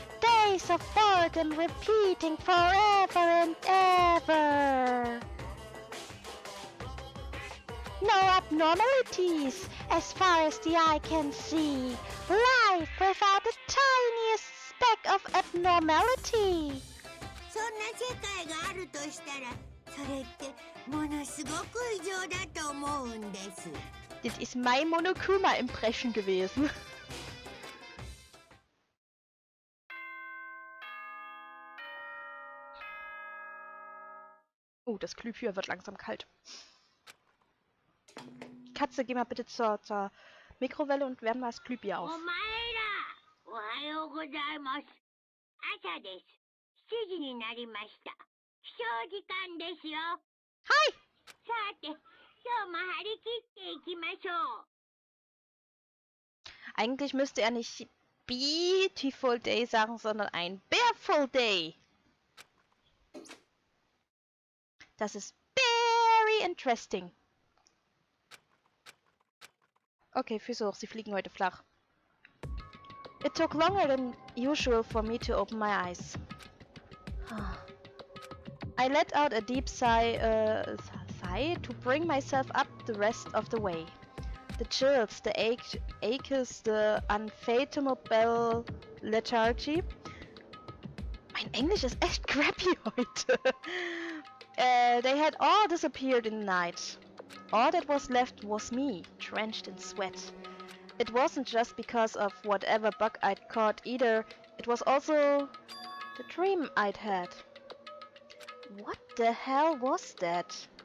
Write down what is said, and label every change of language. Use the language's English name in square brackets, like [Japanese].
[English] Days of boredom repeating forever and ever. No abnormalities as far as the eye can see. Life without the tiniest speck of abnormality. [Japanese] そんな世界があるとしたら、それってものすごく異常だと思うんです。 [German] Das ist mein Monokuma-Impression gewesen. Oh, das Glühbirne wird langsam kalt. Katze, geh mal bitte zur Mikrowelle und wärm mal das Glühbier [Japanese] お [German] auf. [Japanese] 前ら、おはようございます。朝です。7時になりました。起床時間ですよ。 [English] Hi! [Japanese] さて、今日も張り切っていきましょう。 [German] Eigentlich müsste er nicht Beautiful Day sagen, sondern ein Bearful Day. Das ist [English] very interesting. [German] Okay, Füße hoch, sie fliegen heute flach. [English] It took longer than usual for me to open my eyes. I let out a deep sigh to bring myself up the rest of the way. The chills, the aches, the unfathomable lethargy. [German] Mein Englisch ist echt crappy heute. [English] They had all disappeared in the night. All that was left was me, drenched in sweat. It wasn't just because of whatever bug I'd caught either. It was also the dream I'd had. What the hell was that?